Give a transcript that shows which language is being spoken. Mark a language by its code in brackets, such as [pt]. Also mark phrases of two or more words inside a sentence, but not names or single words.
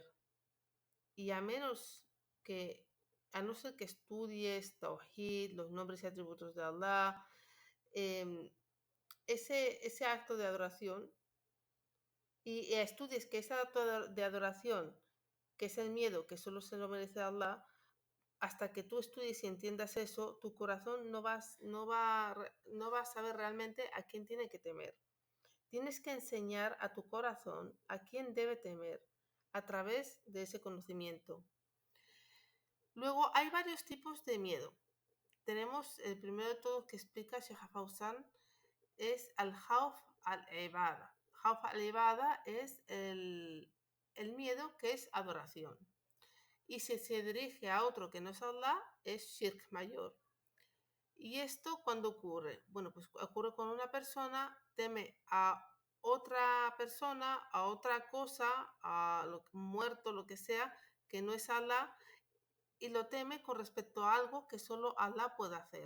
[es] Y a no ser que estudies Tawhid, los nombres y atributos de Allah, ese acto de adoración, y estudies que ese acto de adoración, que es el miedo, que solo se lo merece Allah, hasta que tú estudies y entiendas eso, tu corazón no va a saber realmente a quién tiene que temer. Tienes que enseñar a tu corazón a quién debe temer a través de ese conocimiento. Luego, hay varios tipos de miedo. Tenemos el primero de todos que explica Sheikh Fawzan, es [ar] الخوف العبادة. خوف العبادة [es] es el miedo que es adoración. Y si se dirige a otro que no es Allah, es shirk mayor. ¿Y esto cuándo ocurre? Bueno, pues ocurre cuando una persona teme a otra persona, a otra cosa, a lo muerto, lo que sea, que no es Allah, y lo teme con respecto a algo que solo Allah puede hacer.